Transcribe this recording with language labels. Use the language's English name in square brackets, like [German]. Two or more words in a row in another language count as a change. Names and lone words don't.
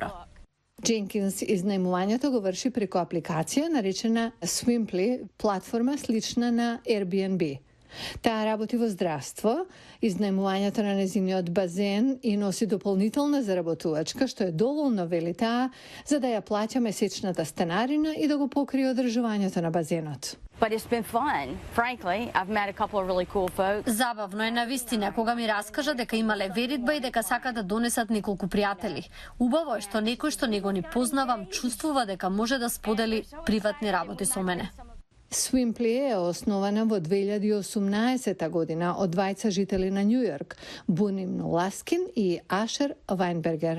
[Macedonian] Дженкинс изнајмувањето го врши преку апликација наречена Swimply, платформа слична на Airbnb. Таа работи во здравство, изнајмувањето на незиниот базен и носи дополнителна заработувачка, што е доволно, вели таа, за да ја плаќа месечната станарина и да го покрие одржувањето на базенот. [English] But it's been fun. Frankly, I've met a couple of really cool folks. [Macedonian] Забавно е навистина кога ми раскажа дека имале веридба и дека сака да донесат неколку пријатели. Убаво е што некој што не го ни познавам чувствува дека може да сподели приватни работи со мене. Swimply е основана во 2018 година од двајца жители на Њу Јорк, Буним Ласкин и Ашер Вајнбергер.